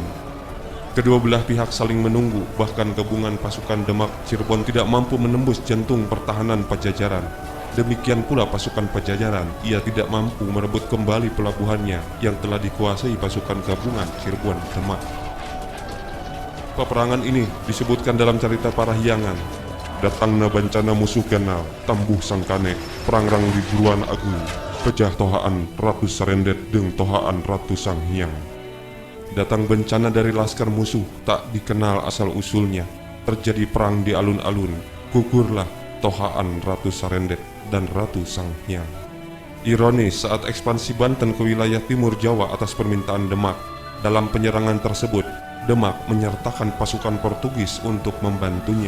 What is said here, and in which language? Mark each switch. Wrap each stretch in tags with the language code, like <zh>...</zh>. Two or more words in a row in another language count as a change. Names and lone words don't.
<id>Kedua belah pihak saling menunggu, bahkan gabungan pasukan Demak Cirebon tidak mampu menembus jantung pertahanan Pajajaran. Demikian pula pasukan Pajajaran, ia tidak mampu merebut kembali pelabuhannya yang telah dikuasai pasukan gabungan Cirebon Demak. Peperangan ini disebutkan dalam cerita Parahyangan.</id> <su>Datangna bencana musuh kenal, tambuh sangkane, perangrang di buruan agung, pejah tohaan Ratu Sarendet deng tohaan Ratu Sang Hyang.</su> <id>Datang bencana dari laskar musuh, tak dikenal asal-usulnya. Terjadi perang di alun-alun, gugurlah tohaan Ratu Sarendet dan Ratu Sang Hyang. Ironis, saat ekspansi Banten ke wilayah timur Jawa atas permintaan Demak, dalam penyerangan tersebut, Demak menyertakan pasukan Portugis untuk membantunya.</id>